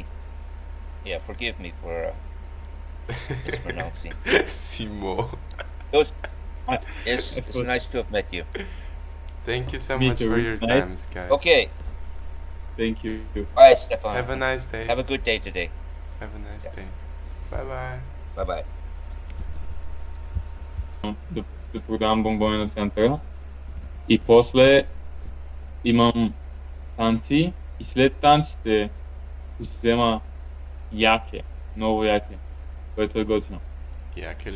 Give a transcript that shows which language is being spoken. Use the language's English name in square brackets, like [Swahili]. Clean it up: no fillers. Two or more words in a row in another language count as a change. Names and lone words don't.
[English] Yeah, forgive me for mispronouncing. Simo. It was, I- it's thought- nice to have met you. Thank you so Me much too. for your Nice. times, guys. Okay, Thank you. bye, Stefan. Have a nice day. Have a good day today. Have a nice Yes. day. Bye bye. Bye bye. [Bulgarian] Да продавам бомбони на центъра. И после имам танци и след танците ще си взема яке, ново яке, което е готино. Як е